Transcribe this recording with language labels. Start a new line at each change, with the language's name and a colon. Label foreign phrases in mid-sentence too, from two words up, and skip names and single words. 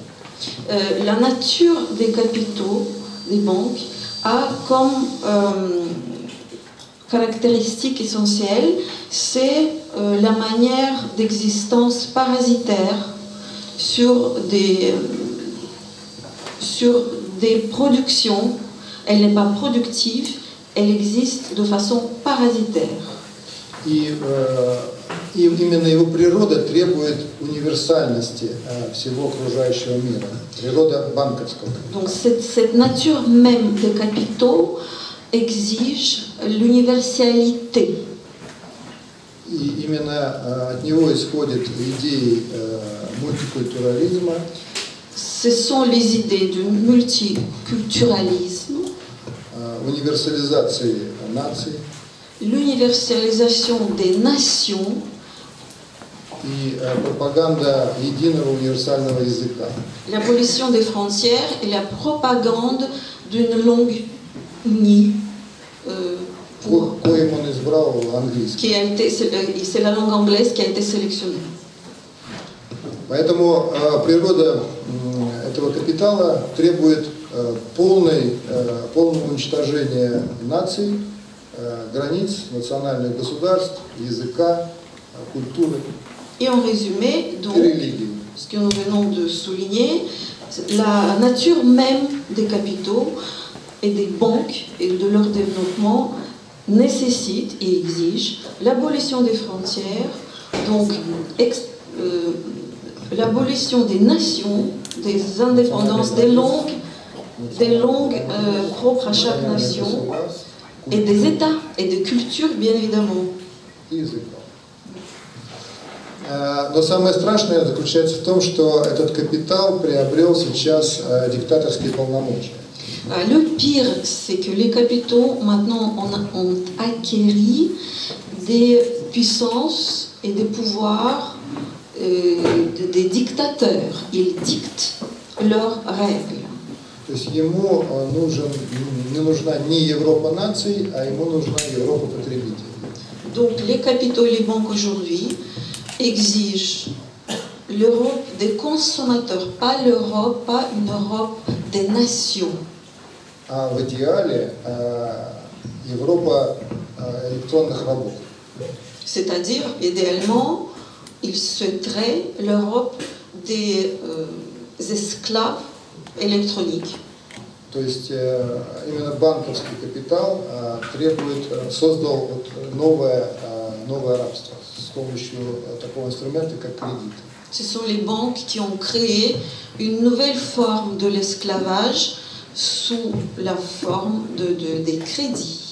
French: La nature des capitaux des banques a comme caractéristique essentielle, c'est la manière d'existence parasitaire sur des productions. Elle n'est pas productive, elle existe de façon parasitaire.
Russian: И именно его природа требует универсальности всего окружающего мира. Природа банковского.
French: Donc cette nature même des capitaux exige l'universalité.
Russian: И именно от него исходят идеи мультикультурализма.
French: Ce sont les idées du multiculturalisme,
Russian: универсализации наций,
French: l'universalisation des nations
Russian: и пропаганда единого универсального языка.
French: L'abolition des frontières et la propagande d'une langue unie.
Russian: Коим он избрал английский.
French: C'est la langue anglaise qui a été sélectionnée.
Russian: Поэтому природа этого капитала требует полного уничтожения наций, границ, национальных государств, языка, культуры
French: Et en résumé, donc,
Russian: и религии.
French: ce que nous venons de souligner, la nature même des capitaux et des banques et de leur développement nécessite et exige l'abolition des frontières, donc l'abolition des nations, des indépendances, des langues propres à chaque nation, et des États et des cultures, bien évidemment.
Russian: Но самое страшное заключается в том, что этот капитал приобрел сейчас диктаторские полномочия.
French: Le pire, c'est que les capitaux maintenant ont acquis des puissances et des pouvoirs des dictateurs. Ils dictent leurs règles.
Russian: То есть ему не нужна не Европа наций, а ему нужна Европа потребителей.
French: Donc les capitaux et les banques aujourd'hui exigent l'Europe des consommateurs, pas l'Europe, pas une Europe des nations.
Russian: А в идеале Европа электронных работ.
French: C'est-à-dire, idéalement, il souhaiterait l'Europe des esclaves électroniques.
Russian: То есть именно банковский капитал создал новое рабство с помощью такого инструмента, как кредит.
French: Ce sont les banques qui ont créé une nouvelle forme de l'esclavage sous la forme des crédits.